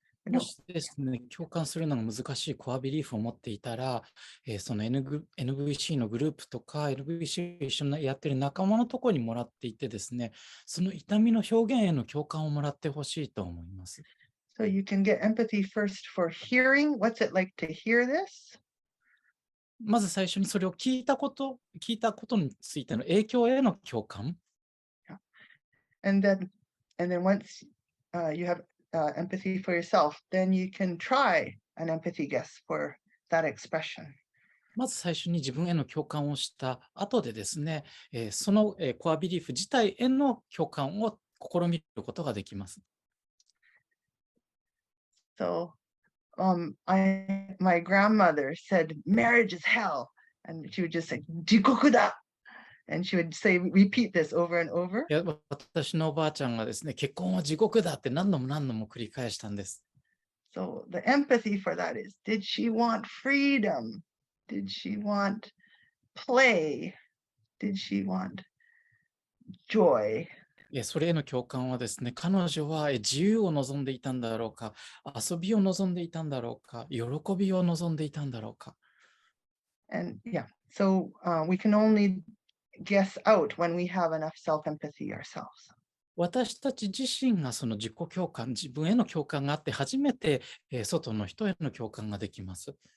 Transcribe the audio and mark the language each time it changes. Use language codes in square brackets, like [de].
[ja] もしですね、共感するのが難しいコアビリーフを持っていたら、その NVC のグループとか、NVC を一緒にやってる仲間のところにもらっていてですね、その痛みの表現への共感をもらってほしいと思います。 [en] So you can get empathy first for hearing. What's it like to hear this? [ja] まず最初にそれを聞いたことについての影響への共感。 [en] And then once you have empathy for yourself, then you can try an empathy guess for that expression. [ja] まず最初に自分への共感をした後でですね、そのコアビリーフ自体への共感を試みることができます。 [en] So my grandmother said marriage is hell, and she would just say [ja] 地獄だ, [en] and she would repeat this over and over. [ja] 私のおばあちゃんがですね、結婚は地獄だって何度も繰り返したんです。 [en] So the empathy for that is, did she want freedom? Did she want play? Did she want joy? [ja] それへの共感はですね、彼女は自由を望んでいたんだろうか、遊びを望んでいたんだろうか、喜びを望んでいたんだろうか。 [en] And yeah, so we can only guess out when we have enough self-empathy ourselves. [ja] 私たち自身がその自己共感、自分への共感があって初めて、外の人への共感ができます。